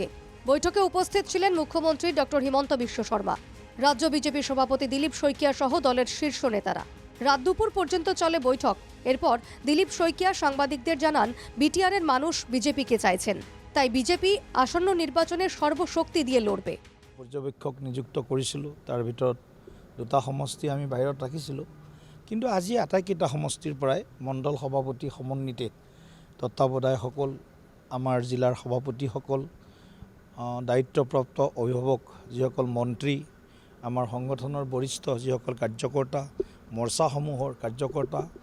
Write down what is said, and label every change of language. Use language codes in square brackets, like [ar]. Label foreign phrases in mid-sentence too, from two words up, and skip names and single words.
[bn] বৈঠকে উপস্থিত ছিলেন মুখ্যমন্ত্রী ডক্টর হিমন্ত বিশ্ব শর্মা, রাজ্য বিজেপি সভাপতি দিলীপ শইকিয়া সহ দলের শীর্ষ নেতারা। রাত দুপুর পর্যন্ত চলে বৈঠক। এরপর দিলীপ শইকিয়া সাংবাদিকদের জানান, বিটিআরের মানুষ বিজেপিকে চাইছেন, তাই বিজেপি আসন্ন নির্বাচনে সর্বশক্তি দিয়ে লড়বে। [as] পর্যবেক্ষক নিযুক্ত কৰিছিলোঁ, তাৰ ভিতৰত দুটা সমষ্টি আমি বাহিৰত ৰাখিছিলোঁ, কিন্তু আজি আটাইকেইটা সমষ্টিৰ পৰাই মণ্ডল সভাপতি সমন্বিতে তত্ত্বাৱধায়কসকল, আমাৰ জিলাৰ সভাপতিসকল, দায়িত্বপ্ৰাপ্ত অভিভাৱক যিসকল মন্ত্ৰী, আমাৰ সংগঠনৰ বৰিষ্ঠ যিসকল কাৰ্যকৰ্তা, মৰ্চাসমূহৰ কাৰ্যকৰ্তা,